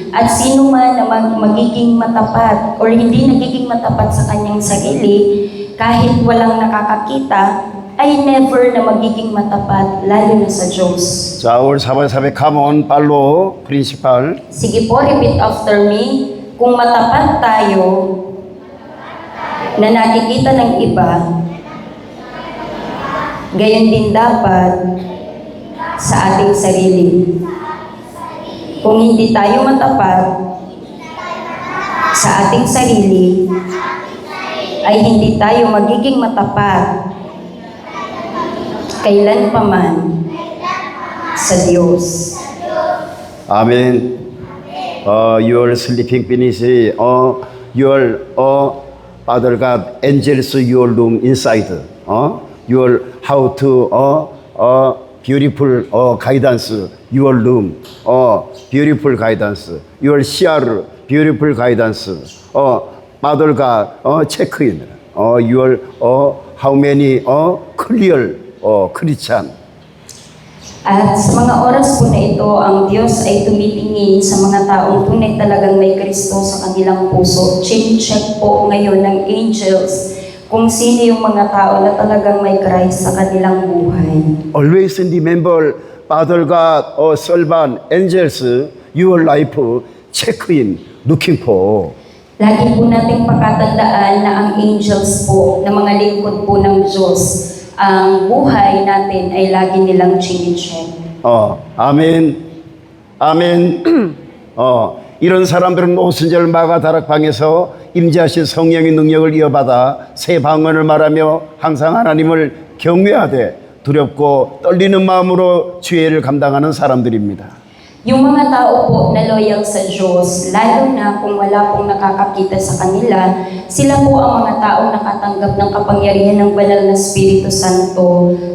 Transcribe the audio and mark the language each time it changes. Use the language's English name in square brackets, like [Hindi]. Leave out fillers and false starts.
[Filipino] At sino man na magiging matapat or hindi nagiging matapat sa kanyang sarili, kahit walang nakakakita, ay never na magiging matapat, lalo na sa Diyos. [Korean] 자, 오늘 [English] 사바사베 카몬 팔로 프린시팔. [Filipino] Sige po, [English] repeat after me. [Filipino] Kung matapat tayo na nakikita ng iba, gayon din dapat sa ating sarili. Kung hindi tayo matapat sa ating sarili, ay hindi tayo magiging matapat kailan pa man sa Diyos. [English] 아멘. Your sleeping finish. Your Father God, angels your room inside. Your how to beautiful guidance your room. Beautiful guidance. Your share beautiful guidance. Father God, check in. Your how many clear Christian. [Filipino] At sa mga oras po na ito, ang Diyos ay tumitingin sa mga taong tunay talagang may Kristo sa kanilang puso. Check po ngayon ng angels kung sino yung mga tao na talagang may Christ sa kanilang buhay. [English] Always remember, Father God, servant, angels, your life, check in, looking for. [Filipino] Lagi po nating pakatandaan na ang angels po, na mga lingkod po ng Diyos, ang buhay natin ay lagi nilang chine-check. [Korean] 아멘. 아멘. 이런 사람들은 오순절 마가 다락방에서 임재하신 성령의 능력을 이어받아 새 방언을 말하며 항상 하나님을 경외하되 두렵고 떨리는 마음으로 주의를 감당하는 사람들입니다. [Filipino] Yung mga tao po na loyal sa Diyos, lalo na kung wala pong nakakakita sa kanila, sila po ang mga taong nakatanggap ng kapangyarihan ng banal na Espiritu Santo.